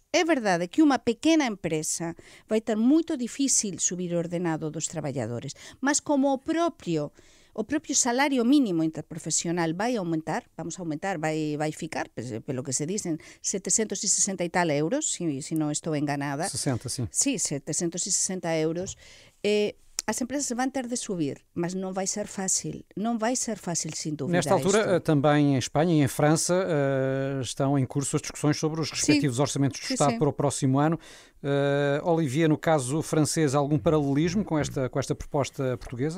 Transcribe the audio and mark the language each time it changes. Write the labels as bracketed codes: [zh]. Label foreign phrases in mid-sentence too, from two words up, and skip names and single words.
[gl] É verdade que unha pequena empresa vai ter moito difícil subir o ordenado dos traballadores, mas como o propio salario mínimo interprofesional vai aumentar, vai ficar, pelo que se dicen, 760 e tal euros, se non estou enganada. [pt] 60, sim. [gl] Sí, 760 euros. [pt] as empresas vão ter de subir, mas não vai ser fácil. Não vai ser fácil, sem dúvida. Nesta altura, isto. também em Espanha e em França, estão em curso as discussões sobre os respectivos orçamentos do Estado para o próximo ano. Olivier, no caso francês, algum paralelismo com esta proposta portuguesa?